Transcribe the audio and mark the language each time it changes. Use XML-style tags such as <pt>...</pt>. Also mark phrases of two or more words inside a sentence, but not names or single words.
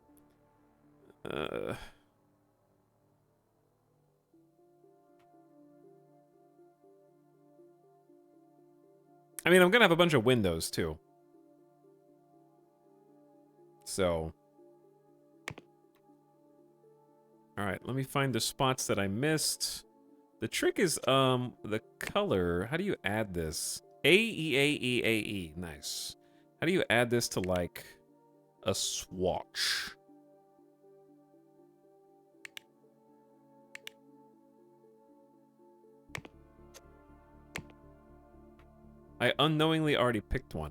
<en>I mean, I'm gonna have a bunch of windows too. So. Alright, let me find the spots that I missed. The trick is, the color. How do you add this? A-E-A-E-A-E. Nice. How do you add this to, like, a swatch? I unknowingly already picked one.</en>